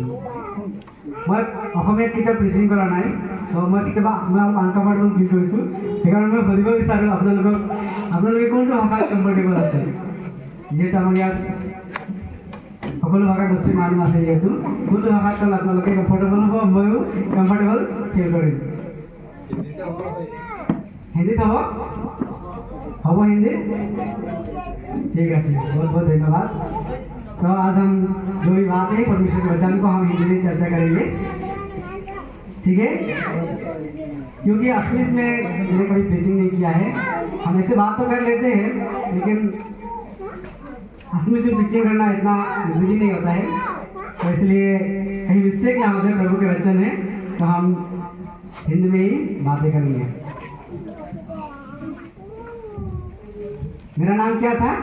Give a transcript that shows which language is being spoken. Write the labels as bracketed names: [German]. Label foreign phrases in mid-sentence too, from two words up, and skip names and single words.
[Assamese] মই অসমীয়াত কেতিয়াও প্ৰিচিং কৰা নাই ত' মই কেতিয়াবা মই অলপ [English] uncomfortable feel [Assamese] কৰিছোঁ সেইকাৰণে মই সুধিব বিচাৰোঁ আপোনালোকে কোনটো ভাষাত কমফৰ্টেবল আছে যিহেতু আমাৰ ইয়াত সকলো ভাষা গোষ্ঠীৰ মানুহ আছে যিহেতু কোনটো ভাষাত ক'লে আপোনালোকে কমফৰ্টেবল হ'ব ময়ো [English] comfortable feel [Assamese] কৰিম [Hindi] हिंदी था वो हिंदी ठीक है बहुत बहुत धन्यवाद तो आज हम जो भी बात है परमेश्वर के वचन को हम हिंदी में चर्चा करेंगे ठीक है क्योंकि असमिस में मैंने कभी प्रीचिंग नहीं किया है हम ऐसे बात तो कर लेते हैं लेकिन असमिस में प्रीचिंग करना इतना इजीली नहीं होता है तो इसलिए कहीं मिस्टेक ना हो जाए प्रभु के वचन है तो हम हिंदी में ही बातें करेंगे मेरा नाम क्या था